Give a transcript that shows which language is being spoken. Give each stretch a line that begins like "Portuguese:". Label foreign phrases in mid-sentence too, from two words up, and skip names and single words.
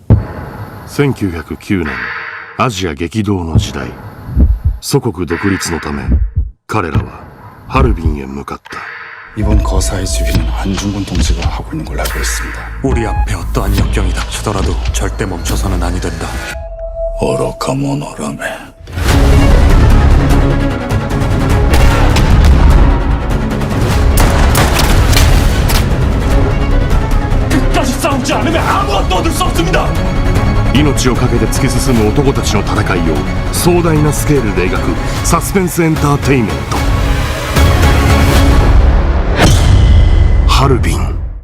Japanese: 1909年アジア激動の時代、祖国独立のため彼らはハルビンへ向かった。
Korean: 이번 거사의 지휘는 안중근 동지가 하고 있는 걸로 알고 있습니다. 우리 앞에 어떠한 역경이 닥치더라도 절대 멈춰서는 아니 된다.
Japanese: 愚か者らめ。
Korean: 끝까지 싸우지 않으면 아무것도 얻을 수 없습니다.
Japanese: 命を懸けて突き進む男たちの戦いを壮大なスケールで描くサスペンスエンターテインメント、ハルビン。